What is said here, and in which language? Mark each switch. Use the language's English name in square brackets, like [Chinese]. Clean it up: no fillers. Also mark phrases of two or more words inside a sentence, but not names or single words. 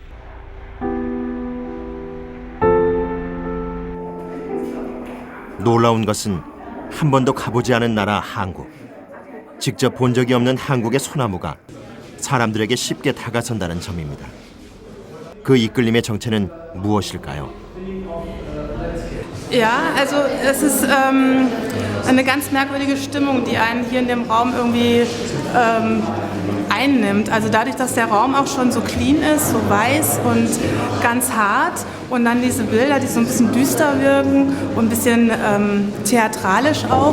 [Korean] 놀라운 것은 한 번도 가보지 않은 나라 한국. 직접 본 적이 없는 한국의 소나무가 사람들에게 쉽게 다가선다는 점입니다. 그 이끌림의 정체는 무엇일까요? [German] Ja, also es ist eine ganz merkwürdige Stimmung, die einen hier in dem Raum irgendwie einnimmt. Also dadurch, dass der Raum auch schon so clean ist, so weiß und ganz hart und dann diese Bilder, die so ein bisschen düster wirken und ein bisschen theatralisch auch.